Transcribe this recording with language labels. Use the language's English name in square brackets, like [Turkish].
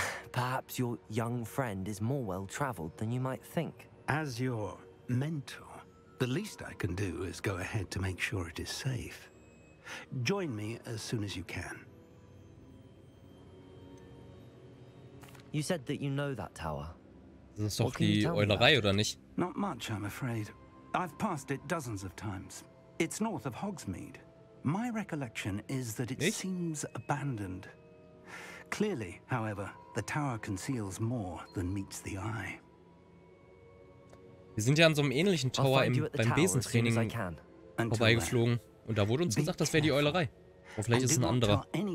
[English] Perhaps your young friend is more well-traveled than you might think. As your mentor, the least I can do is go ahead to make sure it is safe. Join me as soon as you can. You said that you know that tower. [German] Das ist doch die Eulerei, oder nicht? [English] Not much, I'm afraid. I've passed it dozens of times. It's north of Hogsmeade. My recollection is that it seems abandoned. Clearly, however, the tower conceals more than meets the eye. [German] Wir sind ja an so einem ähnlichen Tower beim Besentraining vorbeigeflogen. Und da wurde uns gesagt, das wäre die Eulerei. Aber vielleicht ist es ein anderer.